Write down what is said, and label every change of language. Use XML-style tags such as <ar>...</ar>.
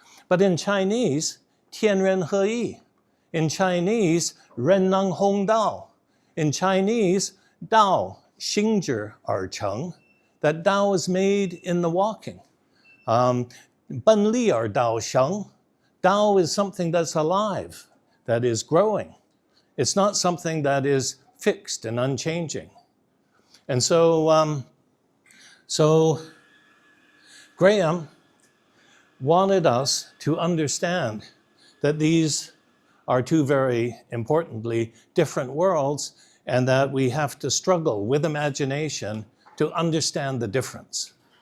<en>But in Chinese,</en> <zh>天人合一.</zh> <en>In Chinese,</en> <zh>人能弘道.</zh> <en>In Chinese,</en> <zh>道行之而成.</zh> <en>That Tao is made in the walking.</en> <zh>本立而道生.</zh> <en>Tao is something that's alive, that is growing. It's not something that is fixed and unchanging. And so Graham wanted us to understand that these are two very importantly different worlds, and that we have to struggle with imagination to understand the difference.</en>